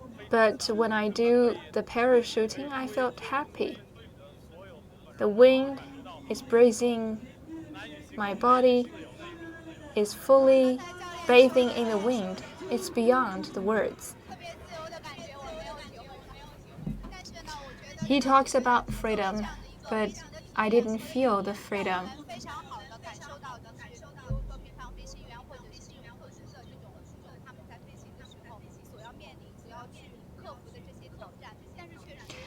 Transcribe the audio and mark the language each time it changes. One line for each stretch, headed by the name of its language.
English: But when I do the parachuting, I felt happy. The wind is breezing. My body is fully bathing in the wind. It's beyond the words.
Chinese: 特别自由的感觉我没有体会到，但是呢，我觉得
English: He talks about freedom, but I didn't feel the freedom.
Chinese: 非常好的感受到的是，比如说平常飞行员或者是特殊的这种他们在飞行的时候所要面临、所要去克服的这些挑战，但是确实。